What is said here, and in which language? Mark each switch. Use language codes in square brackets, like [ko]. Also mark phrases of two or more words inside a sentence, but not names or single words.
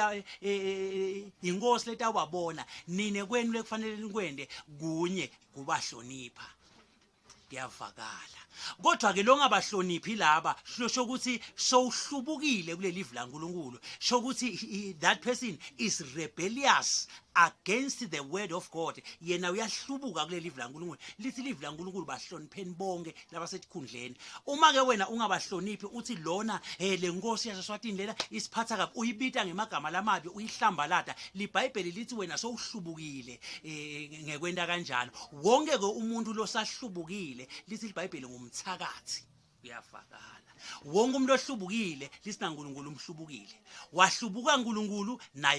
[ss] inkosi letawabona nine kwenu lekufanele nikwende kunye kubahlonipha kuyavakala kodwa ke longabahloniphi laba sho ukuthi sowuhlubukile kuleli live laNkulunkulu sho ukuthi [en] that person is rebellious against the word of God [ss] yena uyahlubuka kuleli live laNkulunkulu lithi live laNkulunkulu bahlonipheni bonke labasetikhundleni uma ke wena ungabahloniphi uthi lona lenkosi yaseSwatini lela isiphatha kabi uyibita ngemagama lamabi uyihlambalada liBhayibheli lithi wena sowuhlubukile ngekwenta kanjalo wonke ke umuntu losahlubukile lithi liBhayibheli ngumthakathi uyavakala wonke umuntu ohlubukile lisina uNkulunkulu umhlubukile wahlubuka uNkulunkulu naye